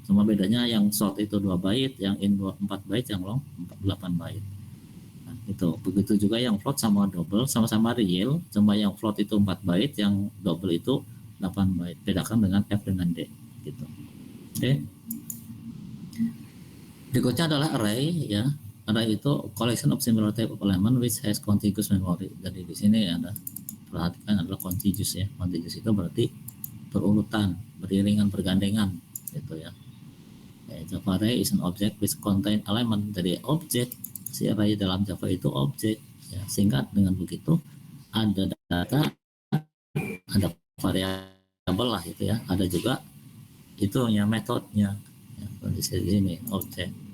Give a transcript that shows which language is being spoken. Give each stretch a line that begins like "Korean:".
Indonesian: Cuma bedanya yang short itu 2 byte, yang in 4 byte, yang long 8 byte. Nah, itu. Begitu juga yang float sama double sama-sama real, cuma yang float itu 4 byte, yang double itu 8 byte. Bedakan dengan F dengan D gitu. Oke. Berikutnya adalah array ya. Array itu
English: collection of similar type of element which has contiguous memory.
Indonesian: Jadi di sini ada perhatikan adalah contiguous ya. Contiguous itu berarti berurutan, beriringan, bergandengan gitu ya.
English: Java array is an object which contain element.
Indonesian: Dari objek si array dalam Java itu objek ya. Sehingga dengan begitu ada data, ada variabel lah itu ya, ada juga itu ya metodenya ya, kondisi di sini objek.